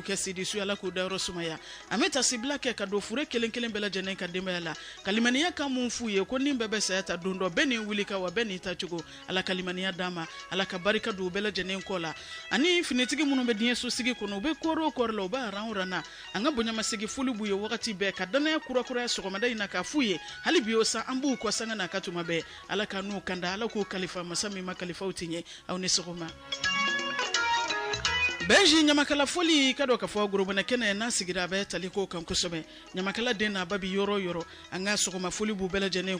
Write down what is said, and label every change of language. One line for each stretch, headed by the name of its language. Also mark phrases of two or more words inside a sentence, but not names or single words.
Bambara: kɛ sidisu ala k'u dayɔrɔ sumaya an bɛ tasibila kɛ ka don fure kelen kelen bɛɛ lajɛlen ka denbaya la kalimaniya kan mun f'u ye ko nin bɛɛ bɛ saya ta don dɔ bɛɛ ni wuli ka wa bɛɛ n'i ta cogo ala kalimaniya d'a ma ala ka barika don u bɛɛ lajɛlen kɔ la ani finitigi minnu bɛ diɲɛ so sigi kɔnɔ u bɛ kɔɔri o kɔɔri la u b'a ran o ran na an ka bonyamasegi foli b'u ye wagati bɛɛ ka danaya kurakuraya sɔgɔmada in na k'a f'u ye hali bi o san an b'u kɔ sanga n'a ka tuma bɛɛ ala ka n'u kanda ala k'u kalifa masa min ma kalifaw ti ɲɛ aw ni sɔgɔma benji ɲamakala foli ka dɔ ka fɔ gorobana kɛnɛ n'a sigira a bɛ tali ko kan kosɛbɛ ɲamakala den n'a ba bi yɔrɔ yɔrɔ an ka sɔgɔma foli b'u bɛɛ lajɛlen